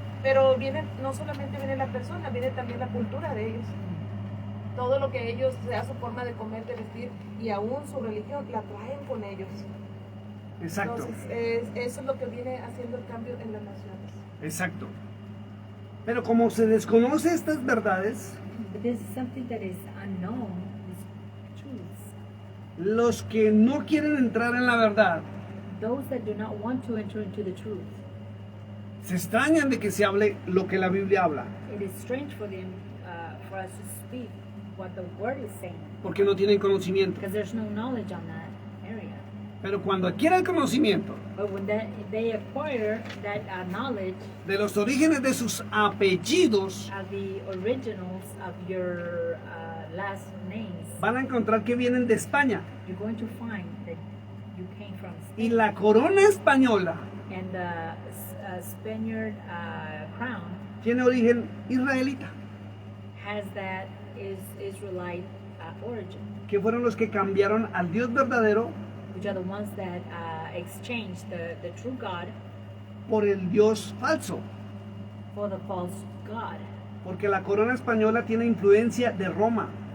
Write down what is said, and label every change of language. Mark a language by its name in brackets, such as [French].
[Spanish] Pero no solamente viene la persona, viene también la cultura de ellos. Todo lo que ellos, sea su forma de comer, de vestir y aún su religión, la traen con ellos. Exacto. Entonces, eso es lo que viene haciendo el cambio en las naciones. Exacto. Pero como se desconoce estas verdades, [English] But this is something that is unknown, these truths. [Spanish] los que no quieren entrar en la verdad [English] Those that do not want to enter into the truth, [Spanish] se extrañan de que se hable lo que la Biblia habla, [English] it is strange for them, for us to speak what the word is saying, [Spanish] porque no tienen conocimiento. [English] because there's no knowledge on that area. [Spanish] Pero cuando adquieren conocimiento [English] But when they acquire that knowledge [Spanish] de los orígenes de sus apellidos, [English] of the originals of your last names, [Spanish] van a encontrar que vienen de España. [English] you're going to find that you came from [Spanish] Y [English] Spain. [Spanish] la corona española [English] And the Spaniard crown [Spanish] tiene origen israelita, [English] has that Israelite origin, [Spanish] que fueron los que cambiaron al Dios verdadero [English] which are the ones that exchanged the true God [Spanish] por el Dios falso. [English] for the false God. [Spanish] Porque la corona española tiene influencia de Roma,